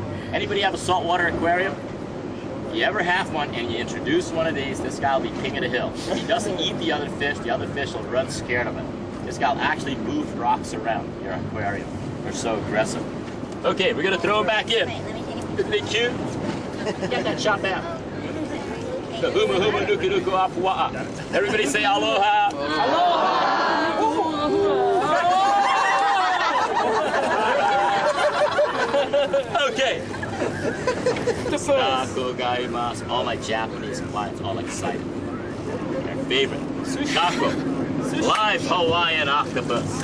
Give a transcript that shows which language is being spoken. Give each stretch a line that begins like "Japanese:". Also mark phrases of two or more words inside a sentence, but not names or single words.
English: Anybody have a saltwater aquarium? You ever have one and you introduce one of these, this guy will be king of the hill. He doesn't eat the other fish will run scared of it. This guy will actually move rocks around your aquarium. They're so aggressive. Okay, we're gonna throw him back in. Isn't he cute? Get that shot down. The humu humu nuku nuku apua'a. Everybody say aloha. Okay.
Japanese: タコ ございます.
English: All my Japanese clients all excited. Their favorite. Tako. Live Hawaiian octopus.